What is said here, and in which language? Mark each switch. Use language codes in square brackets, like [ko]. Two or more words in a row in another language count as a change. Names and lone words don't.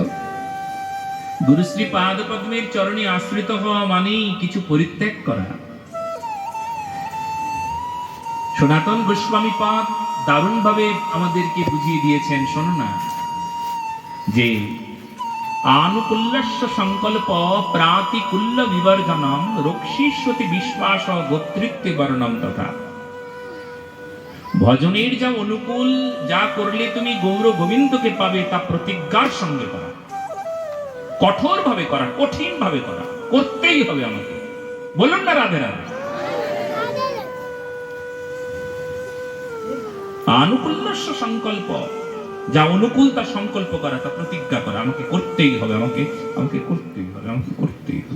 [bn] গুরুশ্রী পাদ পদ্মের চরণে আশ্রিত হওয়া মানেই কিছু পরিত্যাগ করা। সনাতন গোস্বামী পাদ দারুণ ভাবে আমাদেরকে বুঝিয়ে দিয়েছেন। শোনো না, যে [sa] आनुकूल्यस्य संकल्प प्रातिकूल्य विवर्जनम रक्षिष्यति विश्वास गोत्रित्व वर्णम तथा। [bn] ভজনের যা অনুকূল, যা করলে তুমি গৌর গোবিন্দকে পাবে, তা প্রতিজ্ঞার সঙ্গে করা, কঠোর ভাবে করা, কঠিন ভাবে করা, করতেই হবে আমাকে। বলুন না রাধে রাধে। [sa] আনুকূল্যস্য সংকল্প, [bn] যা অনুকূল তা সংকল্প করা, তা প্রতিজ্ঞা করা, আমাকে করতেই হবে, আমাকে আমাকে করতেই হবে, আমাকে করতেই হবে।